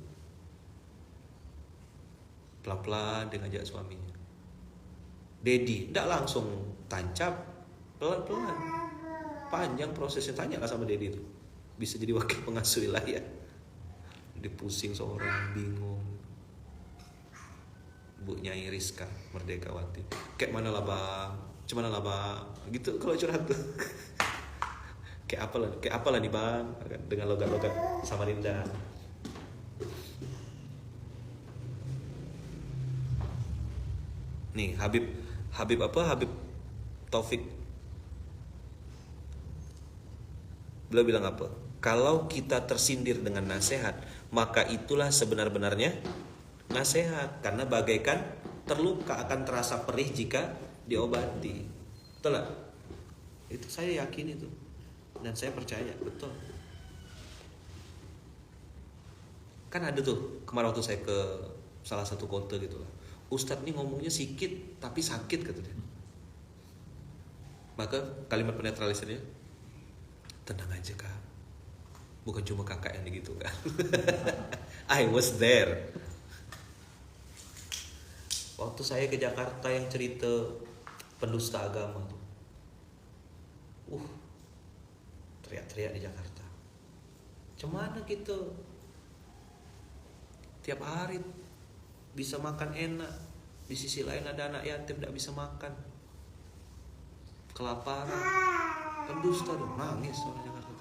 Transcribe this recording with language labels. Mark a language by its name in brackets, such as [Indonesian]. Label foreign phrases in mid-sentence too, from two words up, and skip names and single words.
[Indonesian] Pelan-pelan dia ngajak suaminya. Dedi tidak langsung tancap, pelan-pelan. Panjang prosesnya, tanyalah sama Dedi itu. Bisa jadi wakil pengasuh wilayah. Dipusing seorang, bingung. Bu Nyai Rizka Merdekawati. Kayak mana lah bang? Cuman lah bang? Gitu kalau curhat tuh. Kayak apalah nih bang? Dengan logat-logat Samarinda. Nih Habib Taufik. Beliau bilang apa? Kalau kita tersindir dengan nasihat, maka itulah sebenar-benarnya nasihat. Karena bagaikan terluka akan terasa perih jika diobati. Betul gak? Itu saya yakin itu. Dan saya percaya, betul. Kan ada tuh, kemarin waktu saya ke salah satu kota gitu lah. Ustadz nih ngomongnya sikit, tapi sakit katanya. Maka kalimat penetralisirnya, tenang aja kak, bukan cuma kakak yang gitu kan. [English] I was there. [Indonesian] Waktu saya ke Jakarta yang cerita pendusta agama tuh, teriak-teriak di Jakarta. Cemana gitu, tiap hari bisa makan enak, di sisi lain ada anak yatim tidak bisa makan, kelaparan, pendusta dong, nangis orang Jakarta tuh.